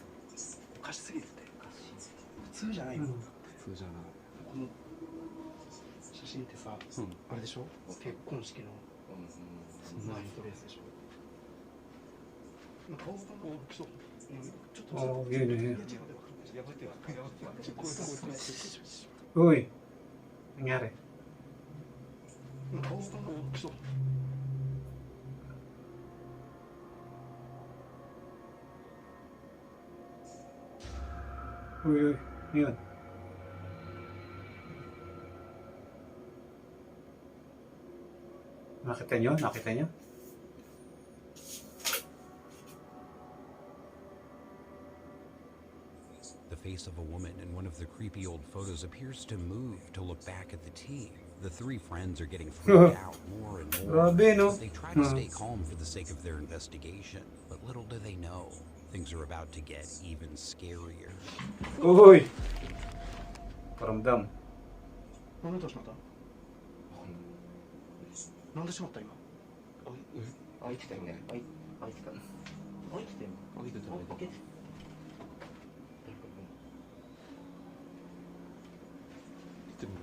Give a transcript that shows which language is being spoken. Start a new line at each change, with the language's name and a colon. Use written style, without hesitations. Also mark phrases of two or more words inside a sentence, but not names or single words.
Japanese: おかしすぎるって普通じゃないよ、普通じゃない。この写真ってさ、あれでしょ結婚式のそんなドレスでしょ顔がもうちょっと
Filipino: Oh, yun, yun.
Japanese: いや違うやばいってやばいこれ
Filipino: Uy! Nangyari?
Japanese: 顔がもうちょっと
Filipino: Uy, uy. Yun. Nakita nyo? Nakita nyo?
English: The face of a woman in one of the creepy old photos appears to move to look back at the team. The three friends are getting freaked out more and more.
Filipino: Grabe, no?
English: They try to stay calm for the sake of their investigation, but little do they know, things are about to get even scarier.
Filipino: Uy! Paramdam.
Japanese: 何としまったなんでしまった今開いてたよね開いてた開いてたよ開いてた開けてでも